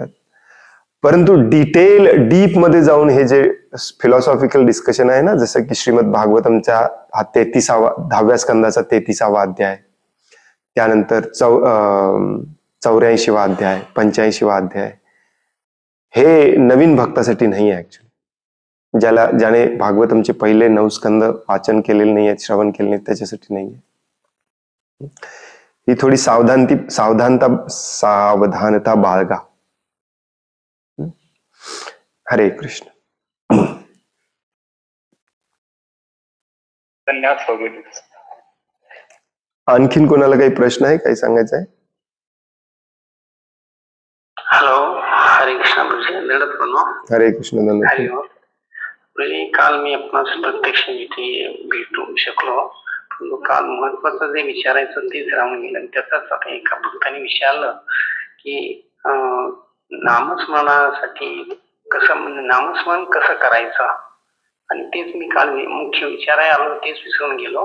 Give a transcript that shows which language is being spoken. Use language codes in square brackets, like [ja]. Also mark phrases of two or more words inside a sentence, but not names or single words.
[mr] परंतु [en] detail deep [mr] मध्ये जाऊन हे जे [en] philosophical discussion [mr] आहे ना, जसं की श्रीमद भागवतमच्या 10व्या स्कंदाचा 33वा अध्याय, त्यानंतर 84वा अध्याय, 85वा अध्याय, हे नवीन भक्तासाठी नाही आहे ऍक्च्युली. ज्याने भागवतमचे पहिले 9 स्कंद वाचन केलेले नाही आहेत, श्रवण केले नाही, त्याच्यासाठी नाही आहे. ही थोडी सावधानता बाळगा. हरे कृष्ण. धन्यवाद. आणखीन कोणाला काही प्रश्न आहे, काही सांगायचं आहे? हॅलो, हरे कृष्ण. हरे कृष्ण. धन्यवाद. काल मी आपणास प्रत्यक्ष इथे भेटू शकलो, परंतु काल महत्वाचं जे विचारायचं तेच राहून गेलं. त्याचाच आता एका भक्ताने विचारलं की नामस्मरणासाठी नामस्मरण कसं करायचं, आणि तेच मी काल मुख्य विचारायला आलो, तेच विसरून गेलो.